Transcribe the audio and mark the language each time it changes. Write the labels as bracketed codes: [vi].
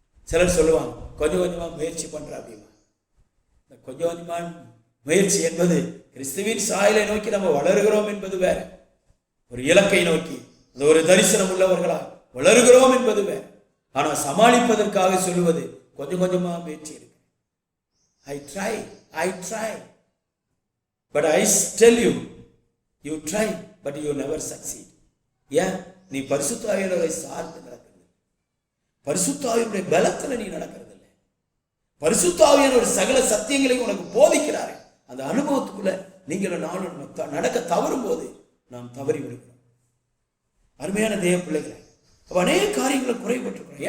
[ta] சிலர் சொல்லுவாங்க கொஞ்சம் கொஞ்சமா முயற்சி பண்ற அப்படிமா. இந்த கொஞ்சம் கொஞ்சமா முயற்சி என்பது கிறிஸ்துவின் சாயலை நோக்கி நம்ம வளருகிறோம் என்பது வேற, ஒரு இலக்கை நோக்கி அந்த ஒரு தரிசனம் உள்ளவர்களா வளருகிறோம் என்பது வேற. ஆனா சமாளிப்பதற்காக சொல்லுவது கொஞ்சம் கொஞ்சமா முயற்சி இருக்கு. [en] I try but I tell you try but you never succeed. [ta] ஏன்? நீ பரிசுத்த ஆவியானவரை சார்ந்து நடக்கிறது, பரிசுத்த ஆவியானுடைய பலத்துல நீ நடக்கிறது இல்லை. பரிசுத்த ஆவியானவர் சகல சத்தியங்களையும் உனக்கு போதிக்கிறாரு. அந்த அனுபவத்துக்குள்ள நீங்கள் நானும் நடக்க தவறும் போது நாம் தவறி விடுகிறோம். அருமையான தேவ பிள்ளைகளை, அநேக காரியங்களை குறைபட்டிருக்கிறோம்.